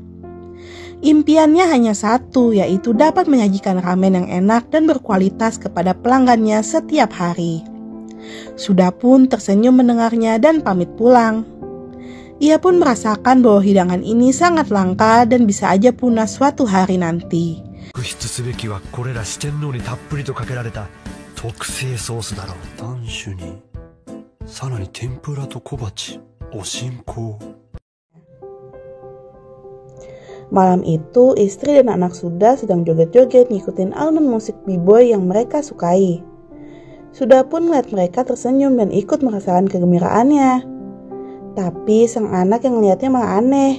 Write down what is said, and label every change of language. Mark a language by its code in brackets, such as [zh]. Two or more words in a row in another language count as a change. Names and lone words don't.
[id] Impiannya hanya satu, yaitu dapat menyajikan ramen yang enak dan berkualitas kepada pelanggannya setiap hari. Suda pun tersenyum mendengarnya dan pamit pulang. Ia pun merasakan bahwa hidangan ini sangat langka dan bisa aja punah suatu hari nanti. [ja] 特筆すべきはこれら四天王にたっぷりとかけられた特製ソースだろう。3種にさらに天ぷらと小鉢、お新香。 [id] Malam itu istri dan anak Suda sedang joget-joget ngikutin alunan musik b-boy yang mereka sukai. Sudah pun melihat mereka tersenyum dan ikut merasakan kegembiraannya. Tapi sang anak yang melihatnya malah aneh.